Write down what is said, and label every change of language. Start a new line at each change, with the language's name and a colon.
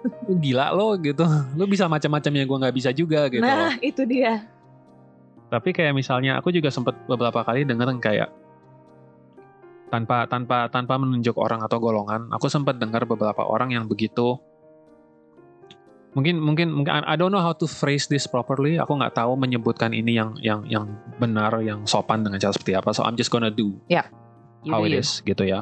Indonesian: Lu gila lo gitu, lu bisa macam-macam yang gue nggak bisa juga gitu. Nah itu dia. Tapi kayak misalnya aku juga sempat beberapa kali denger kayak tanpa menunjuk orang atau golongan, aku sempat dengar beberapa orang yang begitu. Mungkin
English: I don't know how to phrase this properly.
Indonesian: Aku nggak tahu menyebutkan ini yang benar, yang sopan dengan cara seperti apa.
English: So I'm just gonna do how it is
Indonesian: gitu ya.